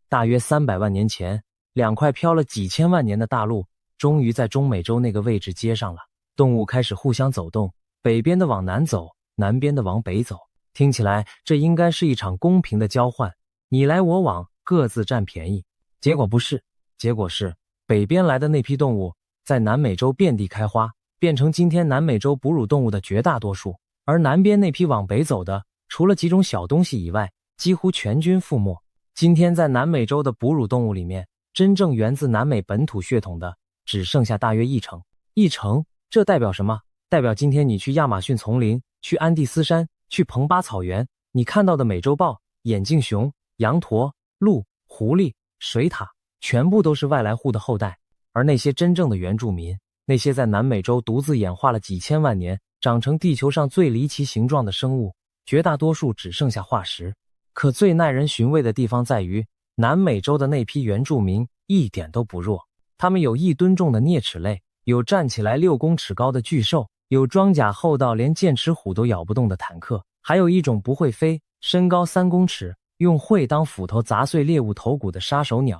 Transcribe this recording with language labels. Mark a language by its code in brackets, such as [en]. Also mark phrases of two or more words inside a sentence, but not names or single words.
[zh] 大約300萬年前，兩塊飄了幾千萬年的大陸終於在中美洲那個位置接上了。動物開始互相走動，北邊的往南走，南邊的往北走。聽起來這應該是一場公平的交换，你来我往，各自占便宜。結果不是，結果是北邊來的那批動物在南美洲遍地開花，變成今天南美洲哺乳動物的絕大多數，而南邊那批往北走的，除了幾種小東西以外，幾乎全軍覆沒。今天在南美洲的哺乳動物裡面，真正源自南美本土血統的只剩下大約1成。1成，這代表什麼？代表今天你去亞馬遜叢林，去安第斯山，去蓬巴草原，你看到的美洲豹、眼鏡熊、羊駝、鹿、狐狸、水獭，全部都是外來戶的後代。而那些真正的原住民，那些在南美洲獨自演化了幾千萬年，長成地球上最離奇形狀的生物，絕大多數只剩下化石。可最耐人尋味的地方在於，南美洲的那批原住民一點都不弱，他們有1噸重的齧齒類，有站起來6公尺高的巨獸，有裝甲厚到連劍齒虎都咬不動的坦克，還有一種不會飛，身高3公尺，用喙當斧頭砸碎獵物頭骨的殺手鳥。